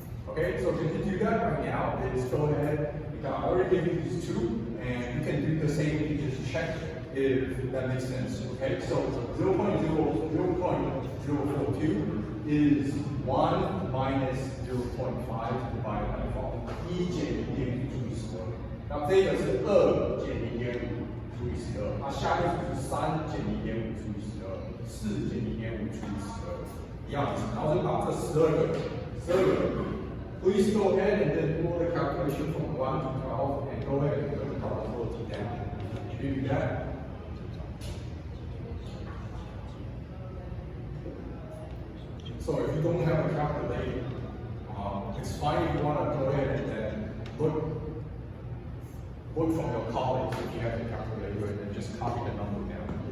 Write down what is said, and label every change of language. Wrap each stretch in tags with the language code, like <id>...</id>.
<en>Okay, so if you can do that right now, is go ahead, I already gave you these two, and you can do the same, you just check if that makes sense. Okay, so 0.042 is 1 minus 0.5 divided by 12，</en> <zh>1减0.5除以12。那这个是2减0.5除以12，那下面就是3减0.5除以12，4减0.5除以12，一样子。然后就把这12个，</zh> <en>Please go ahead and then do the calculation from 1 to 12 and go ahead and put the probability down. Can you do that? So if you don't have a calculator, it's fine if you want to go ahead and then look from your college if you have a calculator and then just copy the number down.</en>